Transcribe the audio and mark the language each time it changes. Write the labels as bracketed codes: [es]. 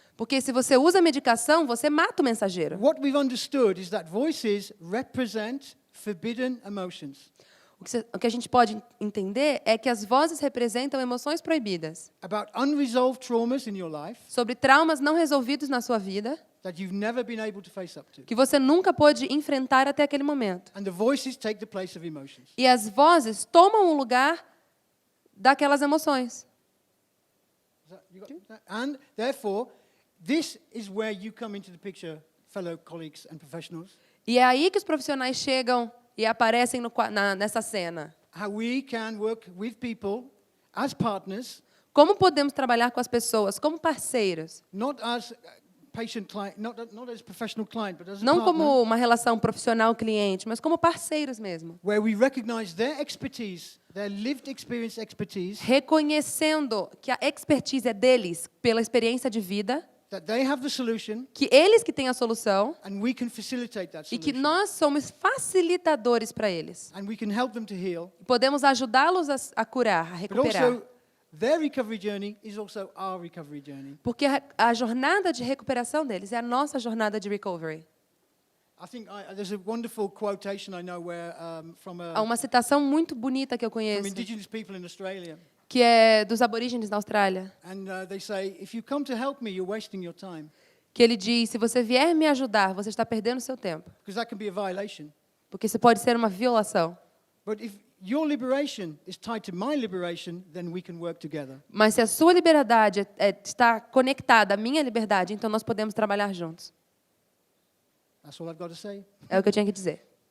[pt] Porque se você usa medicação, você mata o mensageiro. [en] What we've understood is that voices represent forbidden emotions [pt] O que a gente pode entender é que as vozes representam emoções proibidas, [en] about unresolved traumas in your life [pt] sobre traumas não resolvidos na sua vida, [en] that you've never been able to face up to. [pt] que você nunca pôde enfrentar até aquele momento. [en] And the voices take the place of emotions. [pt] E as vozes tomam o lugar daquelas emoções. [en] You got that? And therefore, this is where you come into the picture, fellow colleagues and professionals. [pt] E é aí que os profissionais chegam e aparecem nessa cena. [en] How we can work with people as partners, [pt] Como podemos trabalhar com as pessoas como parceiros? [en] not as patient client, not as professional client, but as a [pt] Não [en] partner, [pt] como uma relação profissional-cliente, mas como parceiros mesmo. [en] where we recognize their expertise, their lived experience expertise, [pt] Reconhecendo que a expertise é deles pela experiência de vida, [en] that they have the solution, [pt] que eles que têm a solução [en] and we can facilitate that [pt] e que [en] solution. [pt] nós somos facilitadores para eles. [en] And we can help them to heal. [pt] E podemos ajudá-los a curar, a [en] But [pt] recuperar. [en] also, their recovery journey is also our recovery journey. [pt] Porque a jornada de recuperação deles é a nossa jornada de recovery. [en] I think there's a wonderful quotation I know where [pt] Há uma citação muito bonita que eu [en] from [pt] conheço, [en] indigenous people in Australia. [pt] que é dos aborígenes da Austrália, [en] And they say, if you come to help me, you're wasting your time. [pt] que ele diz: se você vier me ajudar, você está perdendo seu tempo, [en] Because that can be a violation. [pt] porque isso pode ser uma violação. [en] But if your liberation is tied to my liberation, then we can work together. [pt] Mas se a sua liberdade está conectada à minha liberdade, então nós podemos trabalhar juntos. [en] That's all I've got to say. [pt] É o que eu tinha que dizer.